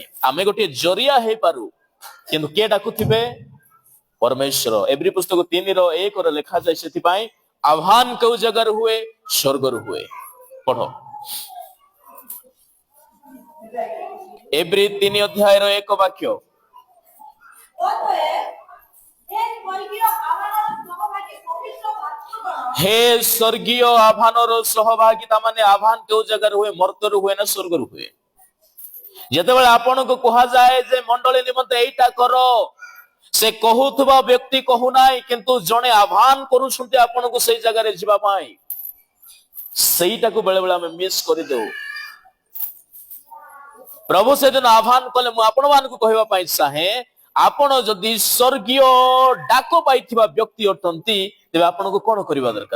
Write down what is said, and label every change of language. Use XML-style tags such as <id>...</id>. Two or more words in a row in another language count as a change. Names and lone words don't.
<or>ଆମେ ଗୋଟିଏ ଜରିଆ ହେଇପାରୁ, କିନ୍ତୁ କିଏ ଡାକୁଥିବେ? ପରମେଶ୍ୱର। ଏବ୍ରୀ ପୁସ୍ତକ 3:1 ଲେଖାଯାଏ, ସେଥିପାଇଁ ଆହ୍ୱାନ କେଉଁ ଜାଗାରୁ ହୁଏ? ସ୍ୱର୍ଗରୁ ହୁଏ। ପଢ, ଏବ୍ରୀ 3 ଅଧ୍ୟାୟର 1 ବାକ୍ୟ। ହେ ସ୍ୱର୍ଗୀୟ ଆହ୍ୱାନର ସହଭାଗୀ, ତମମାନେ ଆହ୍ୱାନ କେଉଁ ଜାଗା ହୁଏ? ମର୍ତ୍ତ୍ୟରୁ ହୁଏ ନା ସ୍ୱର୍ଗରୁ ହୁଏ? ଯେତେବେଳେ ଆପଣଙ୍କୁ କୁହାଯାଏ ଯେ ମଣ୍ଡଳୀ ନିମନ୍ତେ ଏଇଟା କର, ସେ କହୁଥିବା ବ୍ୟକ୍ତି କହୁନାହିଁ, କିନ୍ତୁ ଜଣେ ଆହ୍ୱାନ କରୁଛନ୍ତି ଆପଣଙ୍କୁ ସେଇ ଜାଗାରେ ଯିବା ପାଇଁ। ସେଇଟାକୁ ବେଳେ ବେଳେ ଆମେ ମିସ୍ କରିଦେଉ। ପ୍ରଭୁ ସେଦିନ ଆହ୍ୱାନ କଲେ, ମୁଁ ଆପଣ ମାନଙ୍କୁ କହିବା ପାଇଁ ଚାହେଁ, ଆପଣ ଯଦି ସ୍ୱର୍ଗୀୟ ଡାକ ପାଇଥିବା ବ୍ୟକ୍ତି ଅଟନ୍ତି, ତେବେ ଆପଣଙ୍କୁ କଣ କରିବା ଦରକାର?</or>